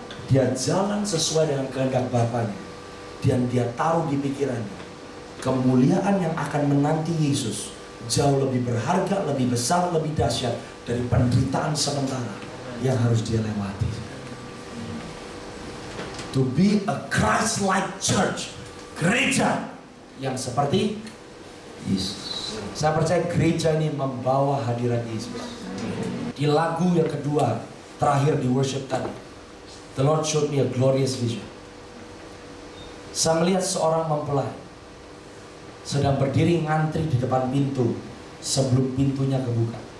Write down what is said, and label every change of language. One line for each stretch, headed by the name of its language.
Indonesian: Dia jalan sesuai dengan kehendak Bapanya. Dan dia taruh di pikirannya kemuliaan yang akan menanti Yesus jauh lebih berharga, lebih besar, lebih dahsyat dari penderitaan sementara yang harus dia lewati.
English: To be a Christ-like church.
Indonesian: Gereja yang seperti Yesus. Saya percaya gereja ini membawa hadirat Yesus. Di lagu yang kedua, terakhir di worship tadi,
English: the Lord showed me a glorious vision.
Indonesian: Saya melihat seorang mempelai sedang berdiri ngantri di depan pintu sebelum pintunya kebuka.